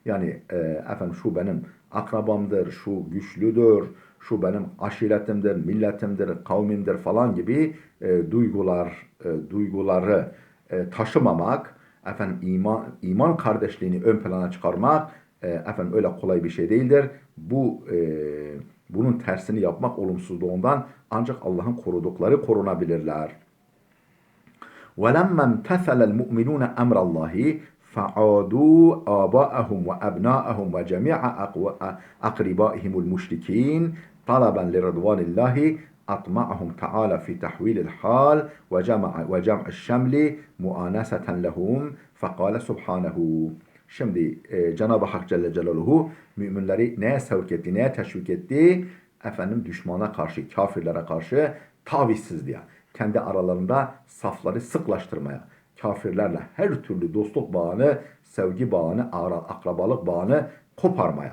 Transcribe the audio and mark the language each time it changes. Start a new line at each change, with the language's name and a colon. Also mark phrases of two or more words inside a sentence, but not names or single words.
Turkish: Yani efendim şu benim akrabamdır, şu güçlüdür, şu benim aşiretimdir, milletimdir, kavmimdir falan gibi duyguları taşımamak, efendim iman kardeşliğini ön plana çıkarmak efendim öyle kolay bir şey değildir. Bunun tersini yapmak olumsuzluğundan ancak Allah'ın korudukları korunabilirler.
Arabic: وَلَمَّا امْتَثَلَ الْمُؤْمِنُونَ أَمْرَ اللّٰهِ فَعَادُوا آبَاءَهُمْ وَأَبْنَاءَهُمْ وَجَمِيعَ أَقْرِبَائِهِمُ الْمُشْرِكِينَ طلبا لرضوان الله أطمعهم تعالى في تحويل الحال وجمع الشمل مؤانسة لهم فقال سبحانه.
Turkish: Şimdi Cenab-ı Hak Celle Celaluhu müminleri neye sevk etti, neye teşvik etti? Efendim düşmana karşı, kafirlere karşı tavizsizliğe, kendi aralarında safları sıklaştırmaya, kafirlerle her türlü dostluk bağını, sevgi bağını, akrabalık bağını koparmaya.